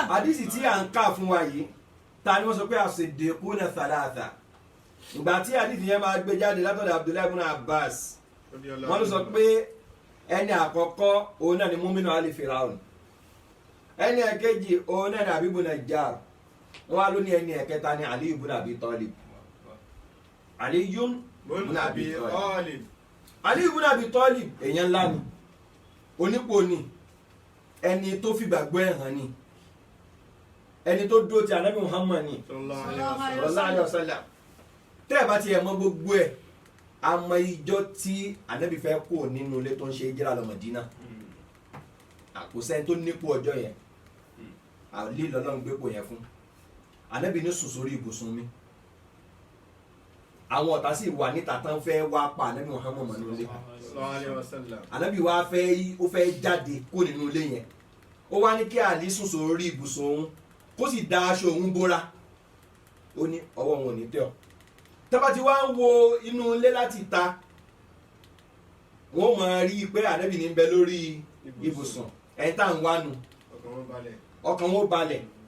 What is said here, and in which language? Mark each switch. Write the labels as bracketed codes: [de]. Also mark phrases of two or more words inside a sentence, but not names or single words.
[yo] àdìsí tí à ń kà fún wa yìí ta ni wọ́n sọ pé [ar] الصديقون ثلاثة [yo] ìgbà tí àdìsí yẹn máa gbé jáde látọ̀dọ̀ Abdullahi ibn Abbas wọ́n ló sọ pé ẹni àkọ́kọ́ òun náà ni [ar] مؤمن آل فرعون [yo] ẹni ẹ̀kejì òun náà ni Abi ibn Najjar wọ́n á ló ní ẹni ẹ̀kẹta ni Ali ibn Abi Talib Ali ibn Abi Talib Ali ibn Abi Talib èèyàn ńlá ni onípò ni ẹni tó fi gbàgbọ́ ẹ̀ hàn ni ẹni tó dúró ti ànábì Muhammad ni [ar] صلى الله عليه وسلم [yo] tẹ́ ẹ̀ bá ti ẹ̀ mọ̀ gbogbo ẹ̀ àmọ́ ìjọ tí ànábì fẹ́ kó nínú ilé tó ń ṣe hijira lọ Mádínà àkósẹ́ni tó nípò ọjọ́ yẹn àlè lọ́lọ́run gbépò yẹn fún ànábì ní sùn sórí ibùsùn mi àwọn ọ̀tá sì wà níta tán fẹ́ wá pa ànábì Muhammad mọ́ nínú ilé ànábì wa ó fẹ́ jáde kó nínú ilé yẹn ó wá ní kí àlè sùn sórí ibùsùn òun kó sì da aṣọ òun bóra ó ní ọwọ́ wọn ò ní tẹ́ ọ tọ́ba ti wá ń wo inú ilé láti ta wọ́n máa rí i pé ànábì ní bẹ lórí ibùsùn ẹ̀yìn tá à ń wánu ọkàn wọn balẹ̀